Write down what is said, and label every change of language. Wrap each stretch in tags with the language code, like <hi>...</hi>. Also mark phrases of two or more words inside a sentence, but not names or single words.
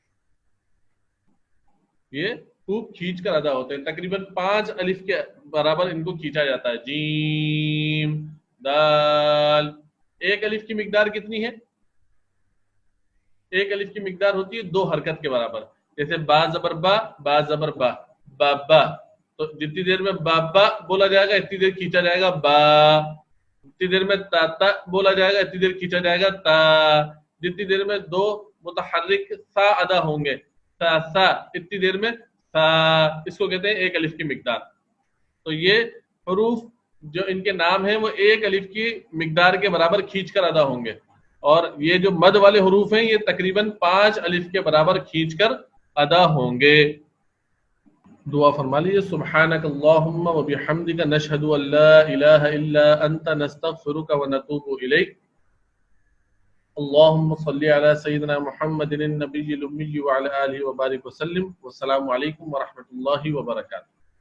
<ur>یہ خوب کھینچ کر ادا ہوتے ہیں. تقریباً 5 الف کے برابر ان کو کھینچا جاتا ہے. جیم، دال. ایک الف کی مقدار کتنی ہے؟ ایک الف کی مقدار ہوتی ہے 2 حرکت کے برابر. جیسے با زبر با، با زبر با، بابا. تو جتنی دیر میں بابا بولا جائے گا اتنی دیر کھینچا جائے گا با. جتنی دیر میں تا تا بولا جائے گا اتنی دیر کھینچا جائے گا تا. جتنی دیر میں 2 متحرک سا ادا ہوں گے، سا سا، اتنی دیر میں سا. اس کو کہتے ہیں ایک الف کی مقدار. تو یہ حروف جو ان کے نام ہیں وہ ایک الف کی مقدار کے برابر کھینچ کر ادا ہوں گے. اور یہ جو مد والے حروف ہیں یہ تقریباً 5 الف کے برابر کھینچ کر ادا ہوں گے. دعا فرما لیجیے.</ur> <ar>سبحانک اللہم و بحمدک نشہد ان لا الہ الا انت نستغفرک و نتوب الیک. اللہم صلی علی سیدنا محمد النبی الامی وعلی آلہ وبارک وسلم. والسلام علیکم ورحمۃ اللہ وبرکاتہ.</ar>